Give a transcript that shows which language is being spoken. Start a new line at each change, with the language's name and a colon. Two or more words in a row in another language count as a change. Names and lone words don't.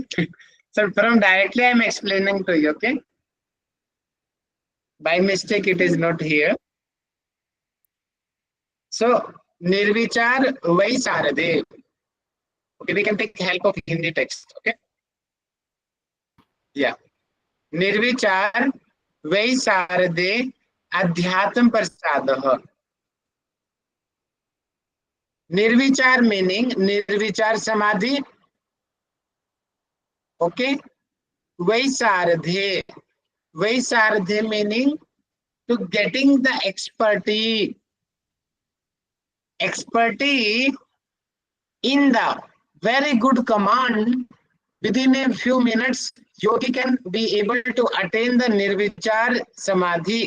English: So from directly I'm explaining to you, okay? By mistake it is not here.
Sanskrit: So निर्विचार वै शारद्ये.
English: Okay, we can take help of Hindi text, okay? Yeah.
Sanskrit: निर्विचार वै शारद्ये अध्यात्म प्रसादः.
English: Nirvichar meaning
Sanskrit: निर्विचार समाधि.
English: Okay. Vaisardhe. Vaisardhe meaning to getting the expertise. Expertise in the very good command. Within a few minutes, yogi can be able to attain the Nirvichar Samadhi.